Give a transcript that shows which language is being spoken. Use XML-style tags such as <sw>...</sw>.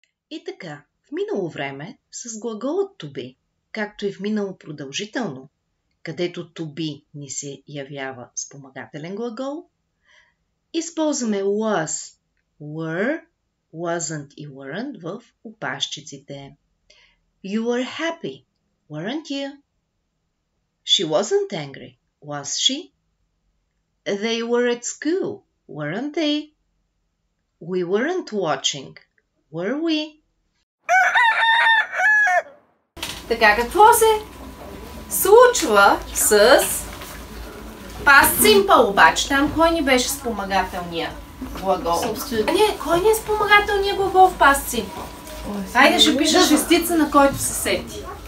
<bg>И така, в минало време с глаголът to be, както и в минало продължително, където to be ни се явява спомагателен глагол, използваме was, were, wasn't и weren't в опашчиците.</bg> <en>You were happy, weren't you? She wasn't angry, was she? They were at school, weren't they? We weren't watching, were we?</en> <bg>Така, какво се случва с past simple обаче. Там кой ни беше спомагателния глагол? Не, кой ни е спомагателния глагол в past simple? Хайде ще пиша шестица, на който се сети.</bg>